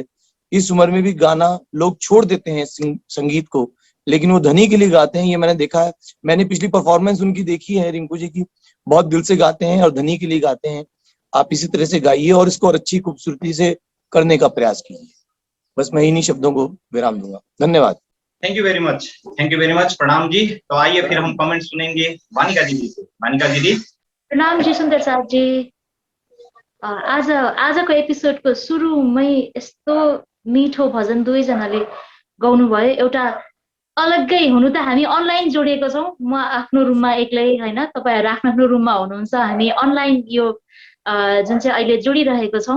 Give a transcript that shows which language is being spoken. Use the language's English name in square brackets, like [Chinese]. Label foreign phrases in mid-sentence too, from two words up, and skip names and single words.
[Hindi] इस उम्र में भी गाना लोग छोड़ देते हैं संगीत को, लेकिन वो धनी के लिए गाते हैं, ये मैंने देखा है। मैंने पिछली परफॉर्मेंस उनकी देखी है रिंकू जी की, बहुत दिल से गाते हैं और धनी के लिए गाते हैं। आप इसी तरह से गाइए और इसको और अच्छी खूबसूरती से करने का प्रयास कीजिए। बस मैं इन्हीं शब्दों को विराम दूंगा। धन्यवाद। [English] thank you very much, thank you very much, [Hindi] प्रणाम जी। तो आइए फिर हम कमेंट सुनेंगे वानिका दीदी से। वानिका दीदी। प्रणाम जी सुन्दर साथ जी। [Nepali] आजको एपिसोडको सुरुमै यस्तो मिठो भजन दुवैजनाले गाउनुभयो। एउटा अलग्गै हुनु त हामी अनलाइन जोडिएको छौँ, म आफ्नो रुममा एक्लै होइन, तपाईँहरू आफ्नो आफ्नो रुममा हुनुहुन्छ, हामी अनलाइन यो जुन चाहिँ अहिले जोडिरहेको छौँ।